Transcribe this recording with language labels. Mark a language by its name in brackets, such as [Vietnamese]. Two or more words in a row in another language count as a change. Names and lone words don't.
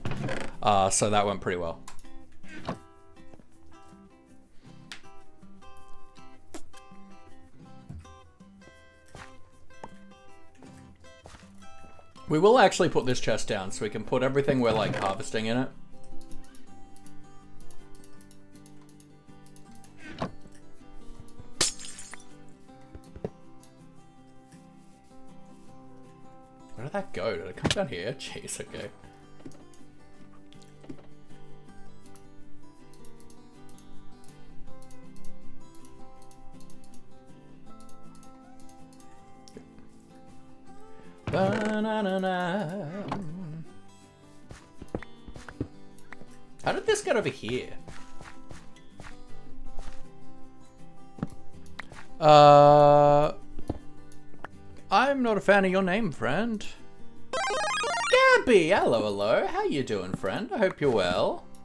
[English] So that went pretty well. We will actually put this chest down so we can put everything we're like harvesting in it. Where did that go? Did it come down here? Jeez, okay. Ba-na-na-na. How did this get over here? I'm not a fan of your name, friend. Gabby, hello, hello. How you doing, friend? I hope you're well.